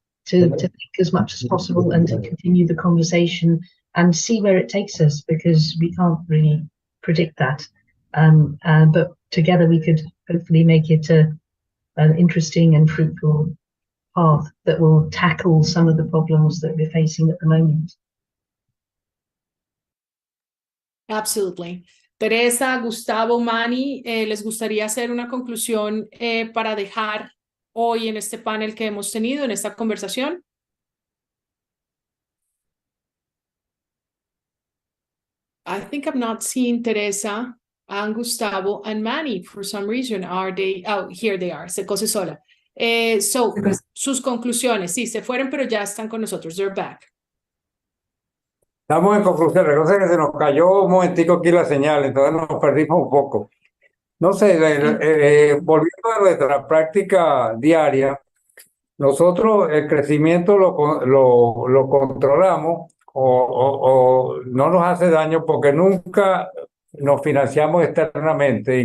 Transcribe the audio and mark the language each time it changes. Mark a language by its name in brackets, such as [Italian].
[English] to think as much as possible and to continue the conversation and see where it takes us, because we can't really predict that. But together we could hopefully make it an interesting and fruitful path that will tackle some of the problems that we're facing at the moment. Absolutely. [Spanish] Teresa, Gustavo, Manny, ¿les gustaría hacer una conclusión para dejar hoy en este panel que hemos tenido, en esta conversación? [English] I think I'm not seeing Teresa and Gustavo and Manny for some reason. Are they? Oh, here they are. Cecosesola. So, [Spanish] sus conclusiones. Sí, se fueron, pero ya están con nosotros. [English] They're back. [Spanish] Estamos en conclusión. Recuerda que se nos cayó un momentico aquí la señal, entonces nos perdimos un poco. No sé, volviendo a nuestra práctica diaria, nosotros el crecimiento lo controlamos o no nos hace daño porque nunca nos financiamos externamente.